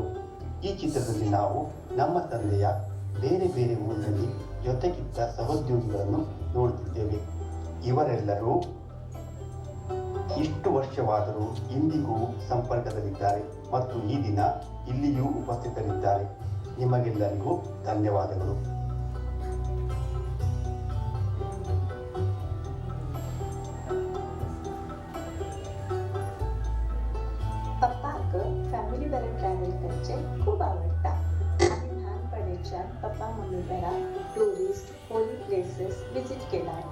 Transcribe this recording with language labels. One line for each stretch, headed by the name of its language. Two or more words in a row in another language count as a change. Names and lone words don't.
Kannada: ಈ ಚಿತ್ರದಲ್ಲಿ ನಾವು ನಮ್ಮ ತಂದೆಯ ಬೇರೆ ಬೇರೆ ಊರಿನಲ್ಲಿ ಜೊತೆಗಿದ್ದ ಸಹೋದ್ಯೋಗಿಗಳನ್ನು ನೋಡುತ್ತಿದ್ದೇವೆ. ಇವರೆಲ್ಲರೂ ಇಷ್ಟು ವರ್ಷವಾದರೂ ಇಂದಿಗೂ ಸಂಪರ್ಕದಲ್ಲಿದ್ದಾರೆ ಮತ್ತು ಈ ದಿನ ಇಲ್ಲಿಯೂ ಉಪಸ್ಥಿತರಿದ್ದಾರೆ. ನಿಮಗೆಲ್ಲರಿಗೂ ಧನ್ಯವಾದಗಳು.
Konkani: पप्पाक फॅमिली बरोबर ट्रॅव्हल करचे खूप आवडटा आणि लहानपणीच्यान पप्पा मम्मी बरा
English: tourist holy places visit
Konkani: केलात.